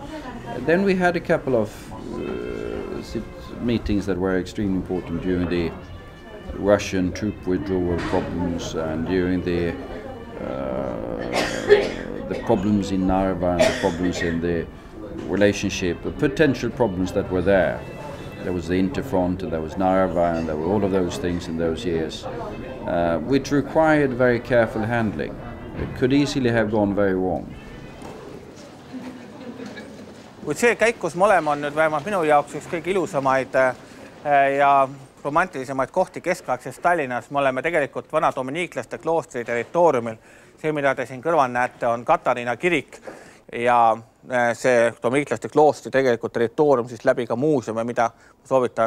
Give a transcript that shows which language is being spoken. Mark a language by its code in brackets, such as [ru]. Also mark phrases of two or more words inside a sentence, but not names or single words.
[en] Then we had a couple of meetings that were extremely important during the Russian troop withdrawal problems and during the problems in Narva and the problems in the relationship, the potential problems that were there. There was the Interfront and there was Narva and there were all of those things in those years, which required very careful handling. It could easily have gone very wrong. [et] Kuid see käik, kus me oleme, on nüüd vähemalt minu jaoks üks kõige ilusamaid ja romantilisemaid kohti keskaegses Tallinnas. Me oleme tegelikult vana dominiiklaste kloostri territooriumil. See, mida te siin kõrval näete, on Katariina kirik ja see dominiiklaste kloostri tegelikult territoorium siis läbi ka muuseumi, mida soovitan